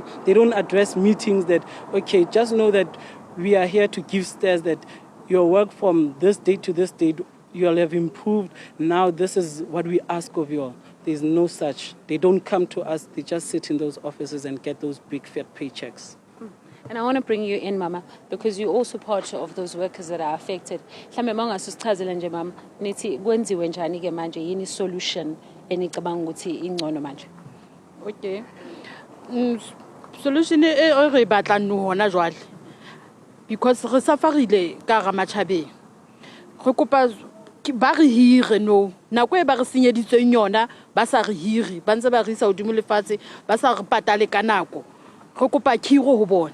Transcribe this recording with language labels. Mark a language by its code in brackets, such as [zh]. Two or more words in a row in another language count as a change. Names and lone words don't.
[en] They don't address meetings that, okay, just know that we are here to give stares that your work from this date to this date, you all have improved. Now this is what we ask of you all. There's no such. They don't come to us. They just sit in those offices and get those big fat paychecks. And I want to bring you in, Mama, because you're also part of those workers that are affected. [zu] Mama, nithi kwenziwe njani ke manje yini solution enicabanga ukuthi ingcono manje? Okay. [st] Solution e re batlang no hona jwale. Because re safarile ka ga Matjhabeng. Re kopa ba re hire no. Nako e ba re senyeditseng yona ba sa re hire, ba ntse ba re isa hodimo lefatshe, ba sa re patale ka nako. Re kopa khiro ho bona.